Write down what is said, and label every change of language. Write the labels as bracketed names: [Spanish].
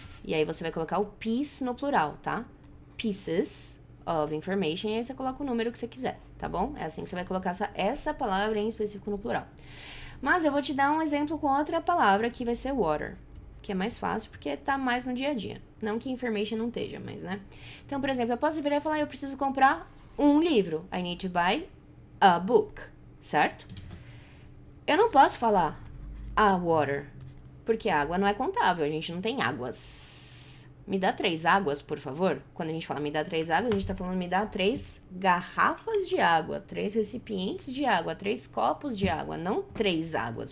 [Portuguese] E aí você vai colocar o piece no plural, tá? [English] Pieces of information, [Portuguese] e aí você coloca o número que você quiser, tá bom? É assim que você vai colocar essa palavra em específico no plural. Mas eu vou te dar um exemplo com outra palavra que vai ser water, que é mais fácil porque tá mais no dia a dia. Não que information não esteja, mas, né? Então, por exemplo, eu posso virar e falar, eu preciso comprar um livro. [English] I need to buy a book, certo? [Portuguese] Eu não posso falar a water, porque água não é contável, a gente não tem águas. Me dá 3 águas, por favor. Quando a gente fala me dá 3 águas, a gente tá falando me dá 3 garrafas de água, 3 recipientes de água, 3 copos de água, não 3 águas.